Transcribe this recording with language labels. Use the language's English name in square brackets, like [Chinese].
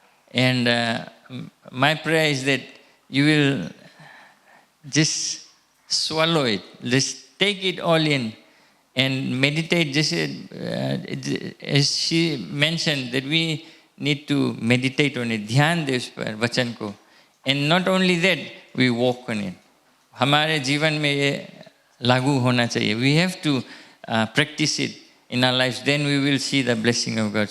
[English] And my prayer is that you will just swallow it, just take it all in and meditate. Just as she mentioned, that we need to meditate on it. [Hindi] ध्यान दे उस पर वचन को. [English] And not only that, we walk on it. [Hindi] हमारे जीवन में ये लागू होना चाहिए. [English] We have to practice it in our lives. Then we will see the blessing of God.